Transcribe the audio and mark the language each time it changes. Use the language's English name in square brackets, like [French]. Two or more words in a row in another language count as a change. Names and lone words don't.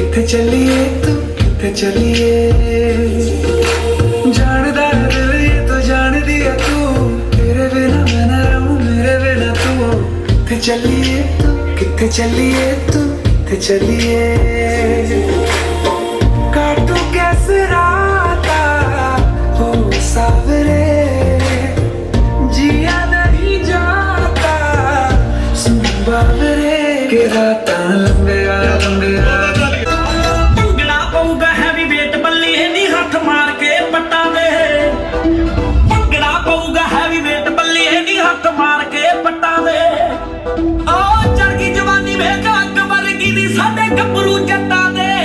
[Punjabi] ਚੱਲਿਐਂ ਤੂੰ ਕਿੱਥੇ ਚੱਲਿਐਂ ਜਾਣਦਾ [Hindi] है दिल ये तो जान दिया तू तेरे बिना मैं ना रहूं मेरे बिना [Punjabi] ਤੂੰ ਕਿੱਥੇ ਚੱਲਿਐਂ ਤੂੰ ਕਿੱਥੇ ਚੱਲਿਐਂ ਤੂੰ ਕਿੱਥੇ ਚੱਲਿਐਂ [Hindi] काटू कैसे राता हो सावरे जिया नहीं जाता सुन बाबरे के राता लंबे लंबे [Punjabi] ਭੰਗੜਾ ਪਊਗਾ [English] heavy weight [Punjabi] ਬੱਲੀ ਇਹਦੀ ਹੱਥ ਮਾਰ ਕੇ ਪੱਟਾਂ ਦੇ ਭੰਗੜਾ ਪਊਗਾ [English] heavy weight [Punjabi] ਬੱਲੀ ਇਹਦੀ ਹੱਥ ਮਾਰ ਕੇ ਪੱਟਾਂ ਦੇ ਆਹ ਚੜ ਗਈ ਜਵਾਨੀ ਵੇਖ ਅੱਗ ਵਰਗੀ ਦੀ ਸਾਡੇ ਗੱਭਰੂ ਜੱਟਾਂ ਦੇ